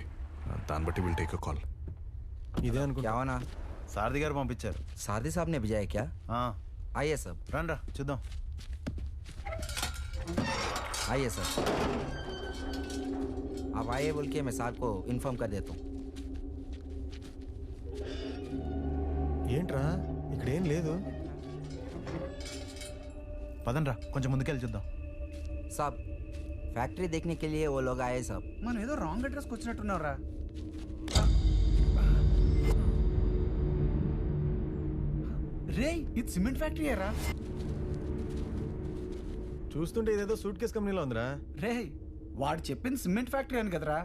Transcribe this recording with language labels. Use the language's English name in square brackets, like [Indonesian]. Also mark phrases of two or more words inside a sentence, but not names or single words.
[Telugu] దాన్ని బట్టి [English] will take a call. [Telugu] ఇదే అనుకుంటా. [Hindi] क्या होना? [Telugu] సారథి గారు పంపించారు. [Hindi] सारथी साहब ने भेजा है क्या? आइए सब. [Telugu] రండి రా చూద్దాం. [Hindi] आइए सर. आप आइए बोल के मैं साहब को इन्फॉर्म कर देता हूँ. [Telugu] ఏంట్రా ఇక్కడ ఏం లేదు. పదండ్రా కొంచెం ముందుకెళ్ళి చూద్దాం. [Hindi] साहब फैक्ट्री देखने के लिए वो लोग आए साहब. [Telugu] మనం ఏదో రాంగ్ అడ్రస్కి వచ్చినట్టున్నారా? రే ఇది సిమెంట్ ఫ్యాక్టరీ రా. చూస్తుంటే ఇదేదో సూట్ కేస్ కంపెనీలో ఉందిరా. రే వాడు చెప్పింది సిమెంట్ ఫ్యాక్టరీ అని కదరా.